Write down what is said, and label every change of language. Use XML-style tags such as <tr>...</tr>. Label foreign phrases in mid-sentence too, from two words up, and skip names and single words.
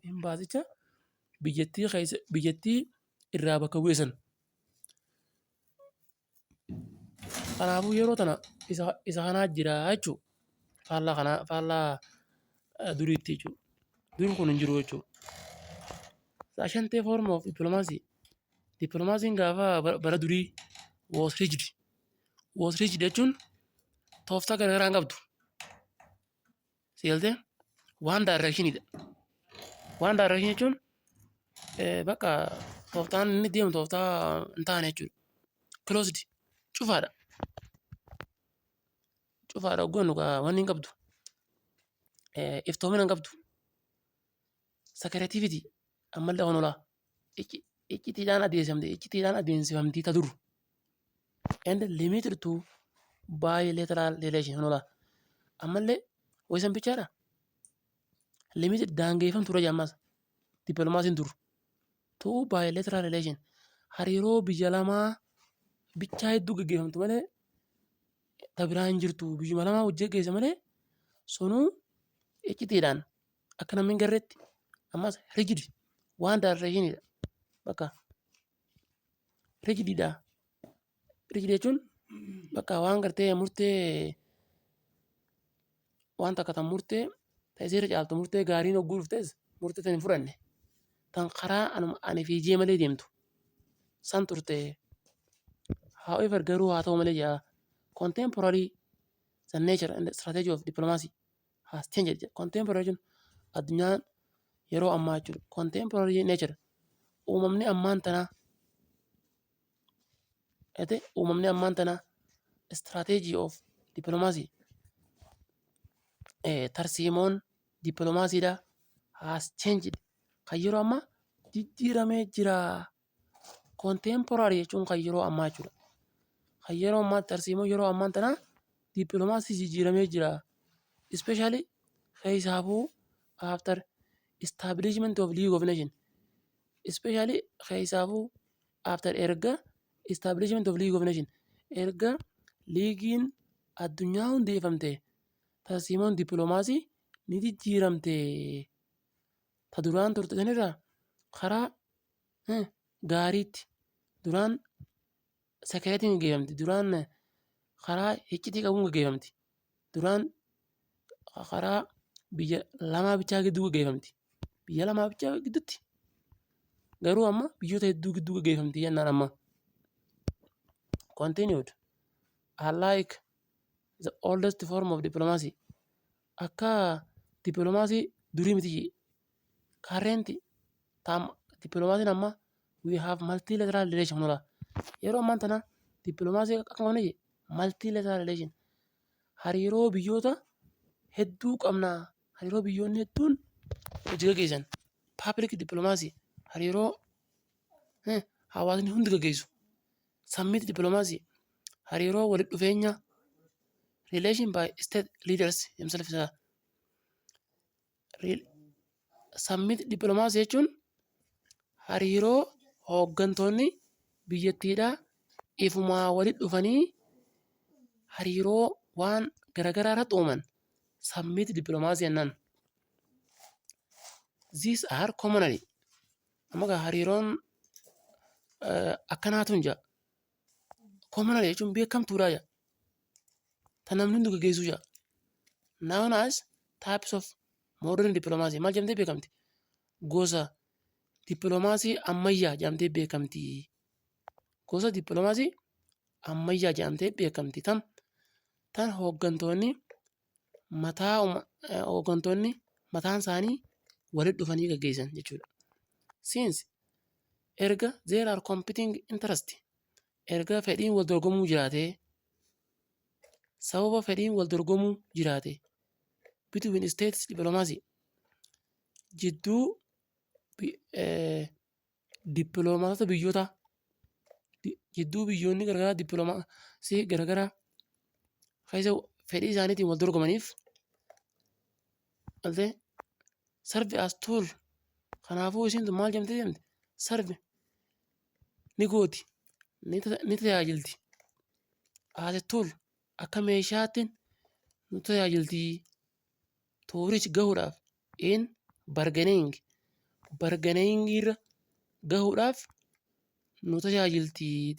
<om>Imbaasicha biyyattii irraa bakka bu'e san. Kanaafuu yeroo tana isa kanaa jira jechuudha. Faallaa duriitti jechuudha. Durii kun hin jiru jechuudha.</om> <en>Ashantee form of diplomacy.</en> <om>Diplomaasiin gaafa bara durii</om> <en>was rigid. Was rigid</en> <om>jechuun tooftaa garaagaraa hin qabdu. Sigaltee waan directionidha. Waan direction jechuun bakka tooftaan inni deemu tooftaa hin taane jechuudha. Closed cufaadha. Cufaadha hoggannu wanni hin qabdu. Iftoomina hin qabdu. Secretivity ammallee waan olaa. Iccitiidhaan adeemsifamtii ta duru.</om> <en>And limited to bilateral relation olaa.</en> <om>Ammallee wayisan bichaadha. Limited daangeffamtu tura jammaas. Dipiloomaasiin duru.</om> <en>To bilateral relation</en> <om>hariiroo biyya lamaa bichaa hedduu gaggeeffamtu malee ta biraa hin jirtu biyyuma lamaa hojii geessa malee sunuu iccitiidhaan akka namni hin garreetti ammas rigid waan directionidha. Bakka rigididha. Rigid jechuun bakka waan gartee murtee waan takka tan murtee ta'eseera caaltu murtee gaariin hogguu dhuftes murtee tan hin fudhanne tan karaa ani fiijee malee deemtu san turte.</om> <en>However</en> <om>garuu haa ta'u malee jaa</om> <en>contemporary the nature and the strategy of diplomacy has changed.</en> <om>Contemporary jechuun addunyaan yeroo ammaa jechuudha.</om> <en>Contemporary nature</en> <om>uumamni ammaan tanaa</om> <en>strategy of diplomacy</en> <om>tarsiimoon dippiloomaasiidhaa</om> <en>has changed</en> <om>kan yeroo ammaa jijjiiramee jira. Contemporary jechuun kan yeroo ammaa jechuudha. Kan yeroo ammaa tarsiimoon yeroo ammaan tanaa dippiloomaasii jijjiiramee jira.</om> <en>Especially keessaafuu after establishment of League of Nations. Especially keessaafuu after erga establishment of League of Nations.</en> <om>Erga liigiin addunyaa hundeeffamte tarsiimoon dippiloomaasii ni jijjiiramte. Ta duraan turte sanirraa karaa gaariitti duraan sekereetiin gaggeeffamti. Duraan karaa iccitii qabuun gaggeeffamti. Duraan karaa biyya lamaa bichaa gidduu gaggeeffamti. Biyya lamaa bichaa gidduutti garuu amma biyyoota hedduu gidduu gaggeeffamti jennaan amma.</om> <en>Continued. Unlike the oldest form of diplomacy.</en> <om>Akka dippiloomaasii durii miti.</om> <en>Current</en> <om>diplomaasiin amma</om> <en>we have multilateral relation nola.</en> <om>Yeroo ammaan tana dippiloomaasii akka qabne</om> <en>multilateral relation.</en> <om>Hariiroo biyyoota hedduu qabna. Hariiroo biyyoonni hedduun hojii gaggeessan.</om> <en>Public diplomacy</en> <om>hariiroo hawaasni hundi gaggeessu.</om> <en>Summit diplomacy</en> <om>hariiroo walitti dhufeenya</om> <en>relation by state leaders themselves. Summit diplomacy</en> <om>jechuun hariiroo hooggantoonni biyyattiidhaa ifumaa walitti dhufanii hariiroo waan garaagaraa irratti uuman</om> <en>summit diplomacy</en> <om>jennaan.</om> <en>These are commonly</en> <om>amma hariiroon akkanaatu hin jira. Commonly jechuun beekamtuudha jira. Tan namni hundi gaggeessu jira.</om> <en>Known as types of modern diplomacy</en> <om>maal jedhamtee beekamti? Gosa dippiloomaasii ammayyaa jedhamtee beekamti. Gosa dippiloomaasii ammayyaa jedhamtee beekamti. Tan hooggantoonni mataan isaanii walitti dhufanii gaggeessan jechuudha. Since erga</om> <en>there are competing interest</en> <om>erga fedhiin wal dorgomuu jiraatee sababa fedhiin wal dorgomuu jiraate</om> <en>between states diplomacy</en> <om>jidduu dippiloomaatota biyyoota jidduu biyyoonni garaagaraa dippiloomaasii garaagaraa keessa fedhii isaaniitiin wal dorgomaniif</om> <en>serve as tool.</en> <om>Kanaafuu isin maal jedhamte? Serve ni gooti ni tajaajilti.</om> <en>As a tool</en> <om>akka meeshaattiin nu tajaajilti. Toorichi gahuudhaaf</om> <en>in bargaining</en> <om>irra gahuudhaaf nu tajaajilti.</om>